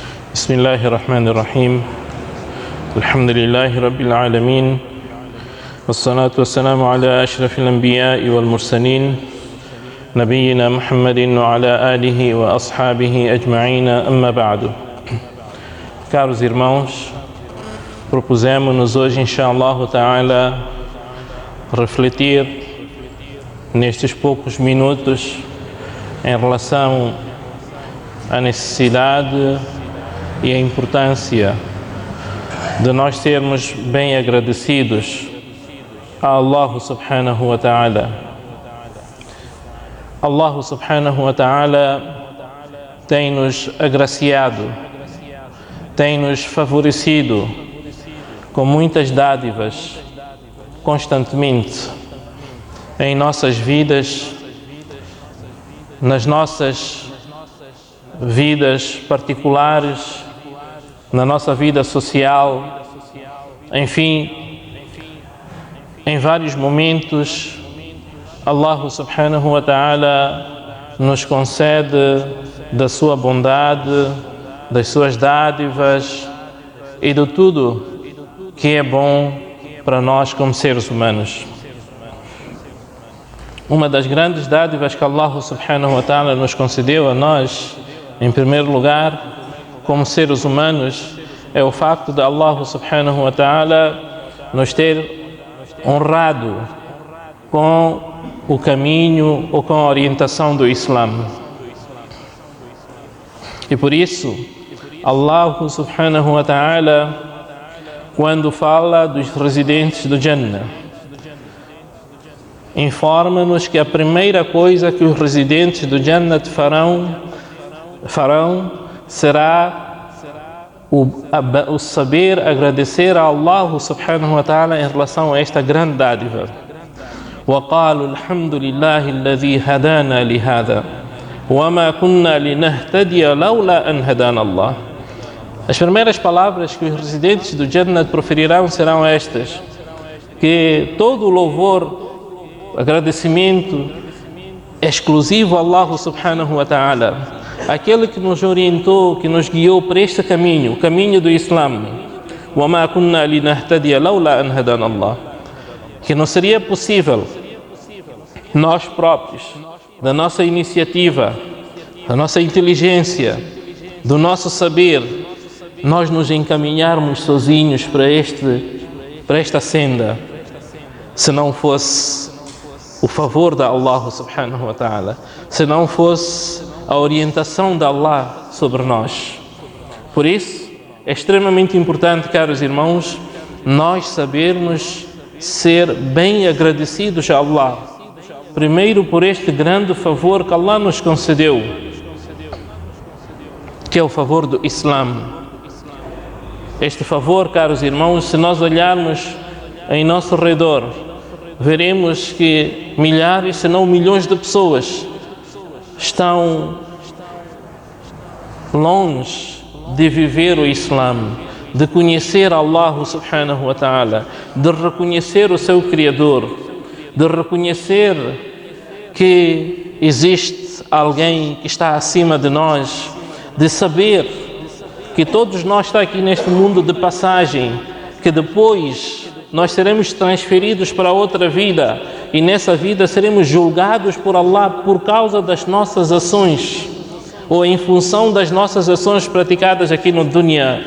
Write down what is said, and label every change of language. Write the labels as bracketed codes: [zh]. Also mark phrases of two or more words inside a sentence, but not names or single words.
[ar] بسم الله الرحمن الرحيم الحمد لله رب العالمين والصلاة والسلام على أشرف الأنبياء والمرسلين نبينا محمد وعلى آله وأصحابه أجمعين أما بعد. [pt] Caros irmãos, propusemos-nos hoje, [ar] إن شاء الله تعالى, [pt] refletir nestes poucos minutos em relação à necessidade e a importância de nós sermos bem agradecidos a [ar] الله سبحانه وتعالى. الله سبحانه وتعالى [pt] tem-nos agraciado, tem-nos favorecido com muitas dádivas constantemente em nossas vidas, nas nossas vidas particulares, na nossa vida social, enfim, em vários momentos, [ar] الله سبحانه وتعالى [pt] nos concede da sua bondade, das suas dádivas e de tudo que é bom para nós como seres humanos. Uma das grandes dádivas que [ar] الله سبحانه وتعالى [pt] nos concedeu a nós, em primeiro lugar, como seres humanos, é o facto de [ar] الله سبحانه وتعالى [pt] nos ter honrado com o caminho ou com a orientação do Islã. E por isso, [ar] الله سبحانه وتعالى, [pt] quando fala dos residentes do Jannah, informa-nos que a primeira coisa que os residentes do Jannah farão será o saber agradecer a [ar] الله سبحانه وتعالى [pt] em relação a esta grande dádiva. [ar] وَقَالُوا الْحَمْدُ لِلَّهِ الَّذِي هَدَانَا لِهَذَا وَمَا كُنَّا لِنَهْتَدِيَ لَوْلَا أَنْ هَدَانَا اللَّهُ. [pt] As primeiras palavras que os residentes do Jannah proferirão serão estas: que todo o louvor, agradecimento é exclusivo a [ar] الله سبحانه وتعالى, [pt] aquele que nos orientou, que nos guiou para este caminho, o caminho do Islã. [ar] وَمَا كُنَّا لِنَهْتَدِيَ لَوْلَا أَنْ هَدَانَا اللَّهُ. [pt] Que não seria possível nós próprios, da nossa iniciativa, da nossa inteligência, do nosso saber, nós nos encaminharmos sozinhos para esta senda, se não fosse o favor da [ar] الله سبحانه وتعالى, [pt] se não fosse a orientação da Allah sobre nós. Por isso, é extremamente importante, caros irmãos, nós sabermos ser bem agradecidos a Allah. Primeiro por este grande favor que Allah nos concedeu, que é o favor do Islã. Este favor, caros irmãos, se nós olharmos em nosso redor, veremos que milhares, se não milhões de pessoas estão longe de viver o Islã, de conhecer [ar] الله سبحانه وتعالى, [pt] de reconhecer o seu Criador, de reconhecer que existe alguém que está acima de nós, de saber que todos nós estamos aqui neste mundo de passagem, que depois nós seremos transferidos para outra vida e nessa vida seremos julgados por Allah por causa das nossas ações ou em função das nossas ações praticadas aqui no dunya.